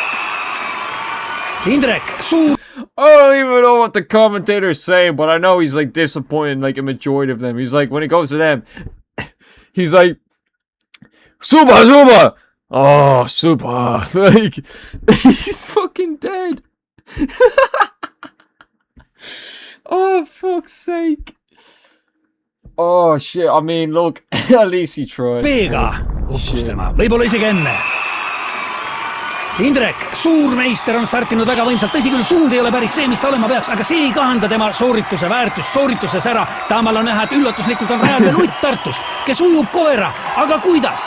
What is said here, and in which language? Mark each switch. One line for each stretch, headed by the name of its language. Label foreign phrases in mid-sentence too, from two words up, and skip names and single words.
Estonian: Indrek, suur...
English: I don't even know what the commentator's saying, but I know he's like disappointed like a majority of them. He's like, when it goes to them, he's like, Super! Oh, super. Like, he's fucking dead. Oh, fuck's sake. Oh, shit. I mean, look, at least he tried.
Estonian: Veega uppus tema, võib-olla isegi enne. Indrek, suurmeister on startinud väga võimsalt, tõsi küll, suund ei ole päris see, mis ta olema peaks, aga see ei kahanda tema soorituse väärtust, soorituses ära. Taamal on näha, et üllatuslikult on rajal veel Utt Tartust, kes ujub koera, aga kuidas?